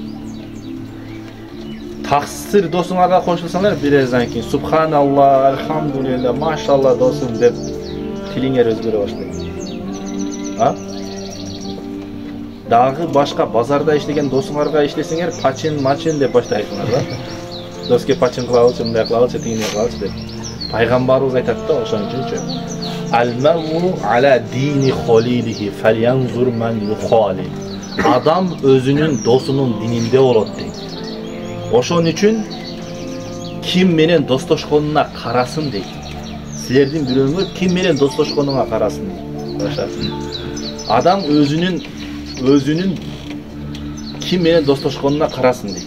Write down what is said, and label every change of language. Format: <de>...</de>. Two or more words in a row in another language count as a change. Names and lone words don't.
<ky>Таксыр досуңарга кошулсаңар, бир аздан кийин</ky> <ar>سبحان الله، الحمد لله، ما شاء الله</ar> <ky>досум деп тилиңер өзгөрө баштайт. Дагы башка базарда иштеген досуңарга иштесеңер, пачин деп баштайсыңар да. Доске пачин кылабылчы, мындай кылабылчы, тигине кылабылчы деп. Пайгамбарыбыз айтат да ошон үчүнчү.</ky> <ar>المرء على دين خليله فلينظر من يخالل.</ar> <ky>Адам өзүнүн досунун дининде болот дейт. Ошон үчүн ким менен достошконуна карасын дейт. Силердин бирөөңөр ким менен достошконуңа карасын дейт. Адам өзүнүн ким менен достошконуна карасын дейт.</ky>